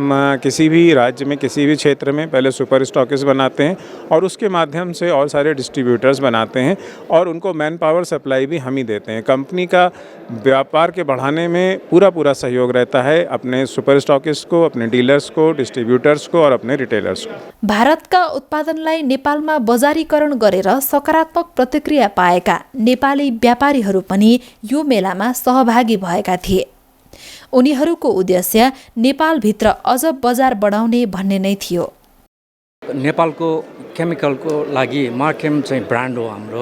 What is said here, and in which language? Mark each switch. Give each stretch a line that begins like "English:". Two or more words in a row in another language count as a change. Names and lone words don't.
Hindi: हम किसी भी राज्य में, किसी भी क्षेत्र में पहले
English: super stockist
Hindi: बनाते हैं और उसके माध्यम से और सारे डिस्ट्रीब्यूटर्स बनाते हैं और उनको
English: man power supply
Hindi: भी हम ही देते हैं। कंपनी का व्यापार के बढ़ाने में पूरा सहयोग रहता है अपने
English: super stockist
Hindi: को, अपने डीलर्स को, डिस्ट्रीब्यूटर्स को और अपने रिटेलर्स को।
Nepali: भारतका उत्पादनलाई नेपालमा बजारीकरण गरेर सकारात्मक प्रतिक्रिया पाएका नेपाली व्यापारीहरू पनि यो मेलामा सहभागी भएका थिए। उनीहरूको उद्देश्य नेपालभित्र अझ बजार बढाउने भन्ने नै थियो। नेपालको केमिकलको लागि मार्केम चाहिँ ब्रान्ड हो हाम्रो।